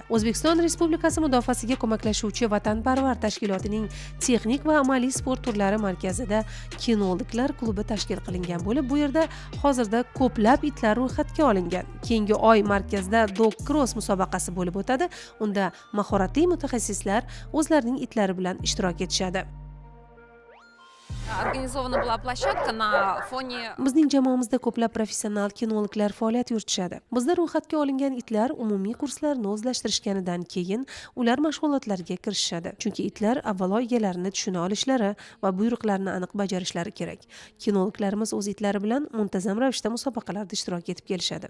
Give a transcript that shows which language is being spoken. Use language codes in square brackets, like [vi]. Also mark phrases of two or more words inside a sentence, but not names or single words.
[uz] O'zbekiston Respublikasi mudofaasiga ko'maklashuvchi vatanparvar tashkilotining texnik va amaliy sport turlari markazida kinologlar klubi tashkil qilingan bo'lib, bu yerda hozirda ko'plab itlar ro'yxatga olingan. Keyingi oy markazda [en] dog cross [uz] musobaqasi bo'lib o'tadi. Unda mahoratli mutaxassislar o'zlarining itlari bilan ishtirok etishadi. [ru] Организована была площадка на фоне... [uz] Bizning jamoamizda ko'plab professional kinologlar faoliyat yuritishadi. Bizda ro'yxatga olingan itlar umumiy kurslarni o'zlashtirishganidan keyin ular mashg'ulotlarga kirishadi. Chunki itlar avvalo egalarini tushuna olishlari va buyruqlarni aniq bajarishlari kerak. Kinologlarimiz o'z itlari bilan muntazam ravishda musobaqalarda ishtirok etib kelishadi.